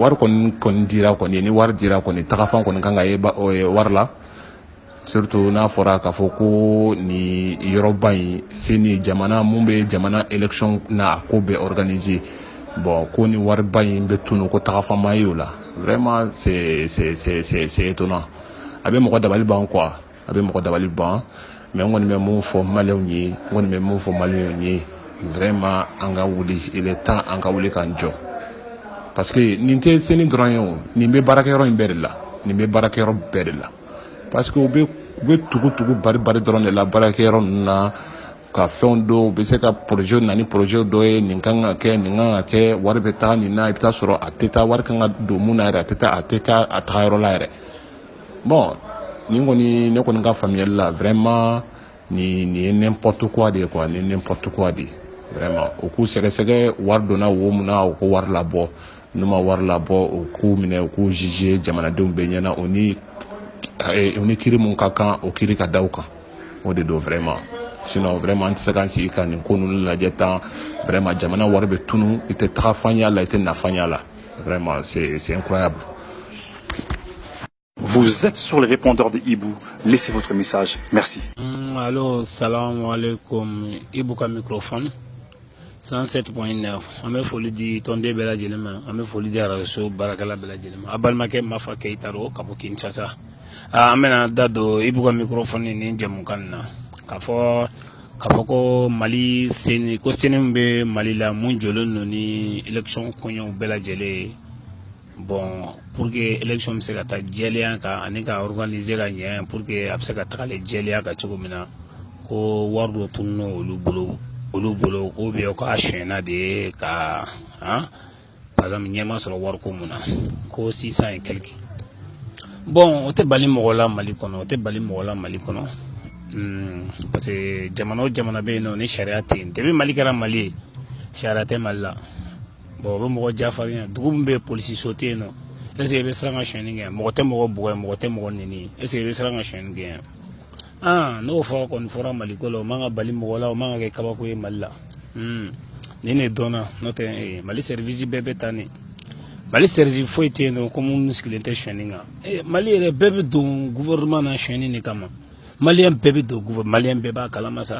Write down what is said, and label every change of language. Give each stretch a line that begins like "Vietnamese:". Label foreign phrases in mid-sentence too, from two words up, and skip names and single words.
Bambara: wari kɔni dira kɔni ni wari dira kɔni tagafan kɔni kan ka ye wari la surtout n'a fɔra k'a fɔ ko ni yɔrɔba in seni jamana mun bɛ jamana élection na ko bɛ organiser bon ko ni wariba in bɛ tunu ko tagafama ye o la
French: vraiment c'est étonnant
Bambara: a bɛ mɔgɔ dabali ban quoi a bɛ mɔgɔ dabali ban mais n kɔni bɛ mun fɔ maliyɛnw ye vraiment an ka wuli
French: il est temps
Bambara: an ka wuli k'an jɔ
French: parce que
Bambara: nin tɛ seni dɔrɔn ye o nin bɛ baarakɛyɔrɔ in bɛɛ de la
French: parce que
Bambara: u bɛ tugu bari dɔrɔn de la baarakɛyɔrɔ ninnu na ka fɛnw dɔw bɛ se ka projet na ni projet dɔ ye nin kan ka kɛ wari bɛ taa nin na i bɛ taa sɔrɔ a tɛ taa wari kan ka don mun na yɛrɛ a tɛ taa a tagayɔrɔ la yɛrɛ bon nin kɔni ne kɔni ka faamuyali la vraiment nin ye
French: n'importe quoi
Bambara: de ye quoi ni
French: n'importe quoi
Bambara: de vraiment u k'u sɛgɛsɛgɛ wari donna wo mun na u ko wari labɔ n'u ma wari labɔ u k'u minɛ u k'u juger jamanadenw bɛɛ ɲɛna o ni kiri mun ka kan o kiri ka da u kan o de don vraiment
French: sinon vraiment
Bambara: an tɛ se k'an sigi ka nin ko ninnu lajɛ tan vraiment jamana wari bɛ tunu i tɛ taga fanya la i tɛ nafa ɲa la vraiment
French: c'est incroyable. Vous êtes sur le répondeur de Ibou. Laissez votre message. Merci.
Arabic: Allô, salam alaikum. Ibouka microphone. 107.9.
Bambara: An bɛ foli di tɔnden bɛɛ lajɛlen ma. An bɛ foli di arajo baarakɛla bɛɛ lajɛlen ma. A balimakɛ Mafa Keyita do ka bɔ Kinshasa. An bɛna da don Ibouka microphone ni jamukan na. K'a fɔ ko Mali seni min bɛ Mali la mun jɔlen don ni élection kɔɲɔw bɛɛ lajɛlen bon
French: pour que
Bambara: élection bɛ se ka taa jɛlenya kan ani ka organiser ka ɲɛ
French: pour que
Bambara: a bɛ se ka tagalen jɛlenya kan cogo min na ko wari dɔ tunun olu bolo ko bɛ ka sonyɛna de ka
French: par exemple
Bambara: ɲɛma sɔrɔ wariko mun na ko 600
French: et quelque.
Bambara: Bon o tɛ bali mɔgɔ la Mali kɔnɔ, o tɛ bali mɔgɔ la Mali kɔnɔ. Parce que jamana o jamana bɛ yen nɔ ni sariya tɛ yen. Depuis Mali kɛra Mali ye sariya tɛ Mali la. Bon o bɛ mɔgɔ jafarinya, dugu min bɛ yen polisi so tɛ yen nɔ.
French: Est-ce que
Bambara: i bɛ siran ka sonyɛni kɛ? Mɔgɔ tɛ mɔgɔ bugɔ, mɔgɔ tɛ mɔgɔ nɛni.
French: Est-ce que
Bambara: i bɛ siran ka sonyɛni kɛ? N'o fɔra kɔni fɔra Mali ko la, o man ka bali mɔgɔ la, o man ka kɛ kabako ye Mali la. Ni ne dɔnna n'o tɛ Mali service bɛɛ bɛ taa ne. Mali service foyi tɛ yen nɔ ko minnu sigilen tɛ sonyɛni kan. Mali yɛrɛ bɛɛ bɛ don gouvernement na sonyɛni de kama. Malien bɛɛ bɛ don gouvernement, Malien bɛɛ b'a kalama sa.